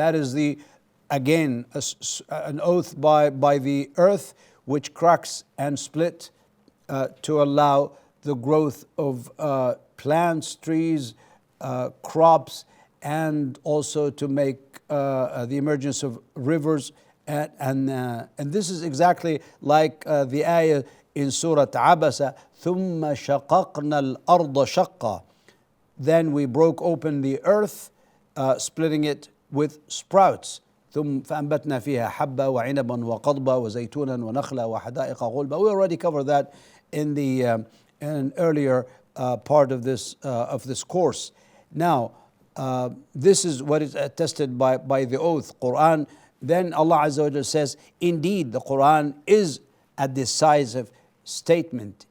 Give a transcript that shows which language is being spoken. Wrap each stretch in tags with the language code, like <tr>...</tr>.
<en>That is the again an oath by the earth which cracks and split to allow the growth of plants, trees, crops, and also to make the emergence of rivers. And this is exactly like the ayah in Surah Abasa,</en> <ar>ثُمَّ شَقَقْنَا الْأَرْضَ شَقًّا.</ar> <en>Then we broke open the earth, splitting it with sprouts.</en> <ar>ثم فأنبتنا فيها حبا وعنبا وقضبا وزيتونا ونخلا وحدائق غلبا.</ar> <en>We already covered that in the in an earlier part of this course. Now, this is what is attested by the oath, Quran. Then Allah Azza wa Jalla says, indeed, the Quran is a decisive statement.</en>